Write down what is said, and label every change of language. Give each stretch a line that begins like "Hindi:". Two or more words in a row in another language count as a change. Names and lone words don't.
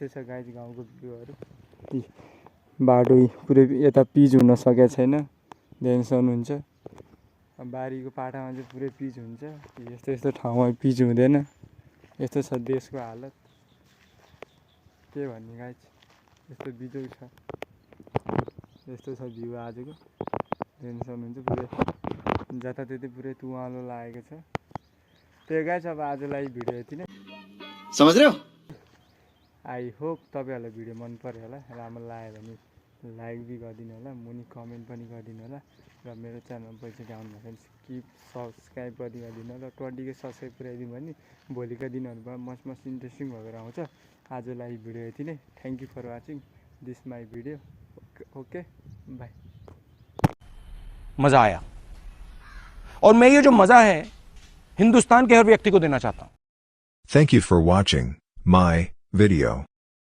Nepali: छ गाइज गाउँको भ्यूहरू बाटो पुरै यता पिच हुन सकेको छैन देख्न सक्नुहुन्छ बारीको पाटामा चाहिँ पुरै पिच हुन्छ यस्तो ठाउँमा पिच हुँदैन यस्तो छ देशको हालत के भन्ने गाइज यस्तो बिजोग छ यस्तो छ भ्यू आजको देख्न सक्नुहुन्छ पुरै जताततै पुरै तुवालो लागेको छ। त्यही गाइस अब आजलाई भिडियो यति नै।
Hindi: समझ रहे हो?
Nepali: आई होप तपाईँहरूलाई भिडियो मन पर्यो होला, राम्रो लाग्यो भने लाइक भी गरिदिनु होला, मुनि कमेन्ट पनि गरिदिनु होला र मेरो च्यानल पहिचान आउनु भने
English: skip subscribe
Nepali: गरिदिनु होला। 20K सब्सक्राइब पुऱ्याइदिउँ भने भोलिका दिनहरूमा मस्त इन्ट्रेस्टिङ भएर आउँछ। आजलाई भिडियो यति नै।
English: thank you for watching this my video. okay bye.
Hindi: मजा आया और मैं ये जो मजा है हिंदुस्तान के हर व्यक्ति को देना चाहता हूं।
English: Thank you for watching my video.